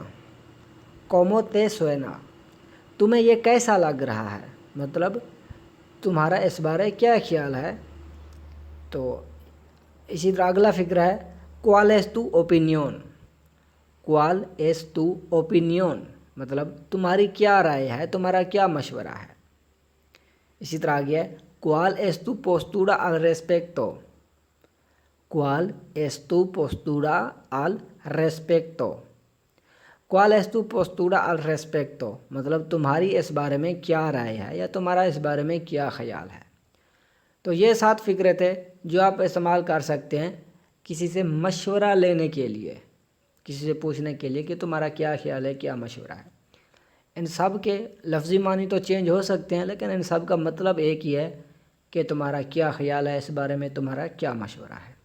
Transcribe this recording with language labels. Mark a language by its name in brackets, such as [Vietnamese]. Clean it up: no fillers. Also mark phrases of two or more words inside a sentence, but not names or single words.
[Spanish] Cómo te suena [Urdu] تمہیں یہ کیسا لگ رہا ہے، مطلب تمہارا اس بارے کیا خیال ہے۔ تو اسی طرح اگلا فقرہ ہے [Spanish] Cuál es tu opinión. Cuál es tu opinión [Urdu] مطلب تمہاری کیا رائے ہے، تمہارا کیا مشورہ ہے۔ اسی طرح آگے ہے [Spanish] ¿Cuál es tu postura al respecto? ¿Cuál es tu postura al respecto? ¿Cuál es tu postura al respecto [Urdu] مطلب تمہاری اس بارے میں کیا رائے ہے یا تمہارا اس بارے میں کیا خیال ہے۔ تو یہ 7 فقرے تھے جو آپ استعمال کر سکتے ہیں کسی سے مشورہ لینے کے لیے، کسی سے پوچھنے کے لیے کہ تمہارا کیا خیال ہے، کیا مشورہ ہے۔ ان سب کے لفظی معنی تو چینج ہو سکتے ہیں لیکن ان سب کا مطلب ایک ہی ہے کہ تمہارا کیا خیال ہے، اس بارے میں تمہارا کیا مشورہ ہے۔